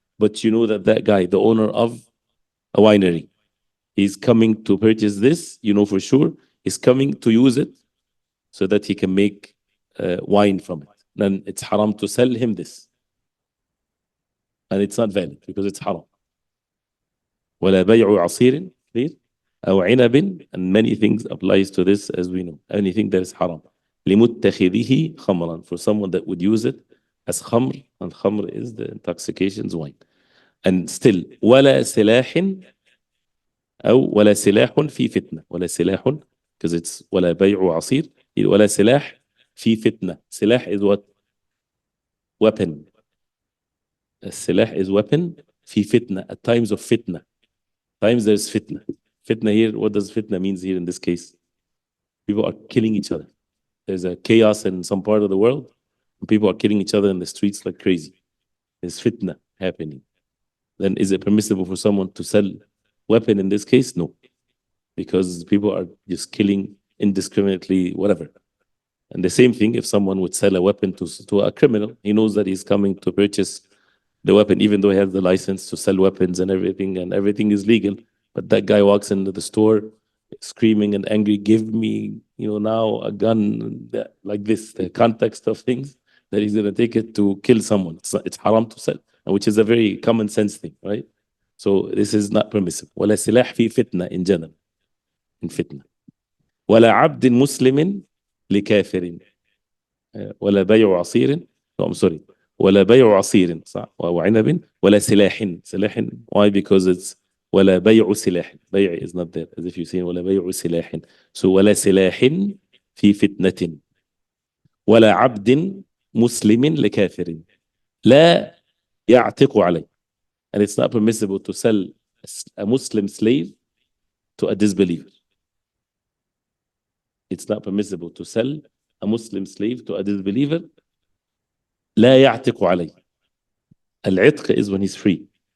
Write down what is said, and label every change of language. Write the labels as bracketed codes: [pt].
[en] But you know that guy, the owner of a winery, he's coming to purchase this, you know for sure, he's coming to use it so that he can make wine from it. Then it's haram to sell him this. And it's not valid because it's haram. [ar] ولا بيع عصير, [en] clear? [ar] أو عنب, [en] and many things applies to this as we know. Anything that is haram. [ar] لمتخذه خمرا, [en] for someone that would use it as خمر, and خمر is the intoxication's wine. And still, [ar] ولا سلاح أو ولا سلاح في فتنة. ولا سلاح, [en] because it's [ar] ولا بيع عصير, ولا سلاح في فتنة. [en] سلاح is what? Weapon. السلاح is weapon [ar] في فتنة, [en] at times of fitna. Times there's fitna. Fitna here, what does fitna means here in this case? People are killing each other. There's a chaos in some part of the world, and people are killing each other in the streets like crazy. There's fitna happening. Then is it permissible for someone to sell weapon in this case? No. Because people are just killing indiscriminately, whatever. And the same thing, if someone would sell a weapon to a criminal, he knows that he's coming to purchase the weapon, even though he has the license to sell weapons and everything is legal. But that guy walks into the store screaming and angry, give me, now a gun, like this, the context of things, that he's going to take it to kill someone. It's haram to sell, which is a very common sense thing, right? So this is not permissible. [ar] ولا سلاح في فتنة [en] in general. In fitna. [ar] ولا عبد مسلم لكافر. ولا بيع عصير. [en] No, I'm sorry. [ar] ولا بيع عصير, صح, وعنب, ولا سلاح. سلاح, [en] why? Because it's [ar] ولا بيع سلاح. [en] بيع is not there, as if you say [ar] ولا بيع سلاح. So ولا سلاح في فتنة. ولا عبد مسلم لكافر لا يعتق عليه. [en] And it's not permissible to sell a Muslim slave to a disbeliever. It's not permissible to sell a Muslim slave to a disbeliever. [ar] لا يعتق عليه. [en] العتق is when he's free.